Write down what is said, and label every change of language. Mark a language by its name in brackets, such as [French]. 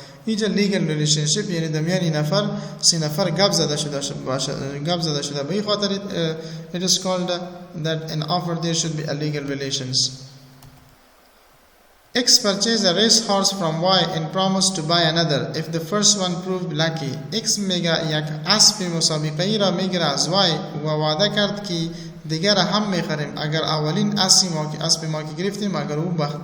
[Persian] اینجا لیگل ریلیشنشیپ یعنی درمیان نفر سه نفر گپ زده شده به این خاطر [English] it is called that an offer there should be a legal relations. X purchased a race horse from Y and promised to buy another if the first one proved lucky. [Persian] X میگه یک اسب مسابقه‌ای را میگیره از Y و وعده کرد که دیگر هم میخریم اگر اولین اسب ما که گرفتیم اگر او